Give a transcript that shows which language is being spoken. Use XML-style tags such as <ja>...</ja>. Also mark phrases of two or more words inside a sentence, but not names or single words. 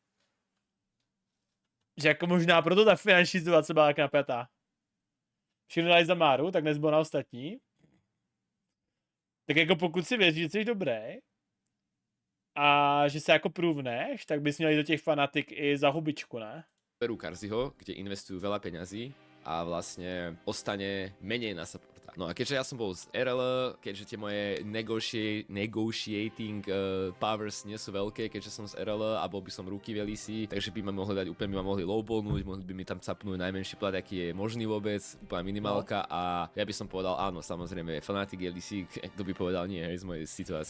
<cs>Že jako možná proto ta finanční situace byla jak napjatá. Všichni dali za Máru, tak nezbylo na ostatní. Tak jako pokud si věříš, že jsi dobrý a že se jako průvneš, tak bys měl jít do těch Fnatic i za hubičku, ne?</cs> <sk>Berú Karziho, kde investujú veľa peňazí a vlastne ostane menej na supporta. No a keďže ja som bol z RL, keďže tie moje</sk> <en>negotiating powers</en> <sk>nie sú veľké, keďže som z RL a bol by som rookie v LEC, takže by ma mohli dať úplne, by ma mohli lowballnúť, mohli by mi tam capnúť najmenší plat, aký je možný vôbec, úplná minimálka a ja by som povedal áno, samozrejme Fnatic LEC, kto by povedal nie, hej, z mojej situácie.</sk>